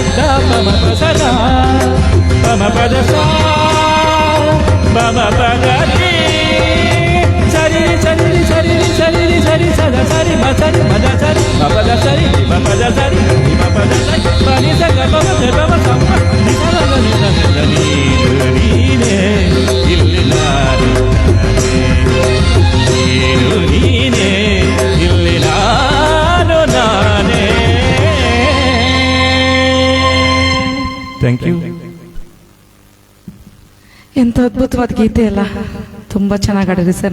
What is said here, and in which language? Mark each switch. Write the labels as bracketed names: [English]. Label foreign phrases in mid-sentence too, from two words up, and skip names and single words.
[Kannada] ದ ಪ ಮ ಪ ಸ ದ ಪ ಮ ಪ ದ ಸಾ ಮ ಮ ಪ ದ ರಿ ಸರಿ ಸರಿ ಸರಿ ಸರಿ ಸರಿ ಸದ ಸರಿ ಮ ಸರಿ ಮ ದ ಸರಿ ಮ ಪ ದ ಸರಿ ಮ ಪ ದ ಸರಿ ಮ ಪ ದ ಸರಿ ಮ ನಿ ಸ ಗ ಪ ಮ ದ ಪ ಮ ಸ ಮ ನಿ ಸ ಗ ನಿ ಸ ಗ ನೀನೇ ಇಲ್ಲಿ ನಾನು ನೀನು ನೀನೇ ಇಲ್ಲಿ ನಾನು ನಾನೇ. [English] thank you. [Kannada] ಎಂಥ ಅದ್ಭುತವಾದ ಗೀತೆ ಅಲ್ಲ, ತುಂಬ ಚೆನ್ನಾಗಿ ಹಾಡಿದ್ರಿ ಸರ್.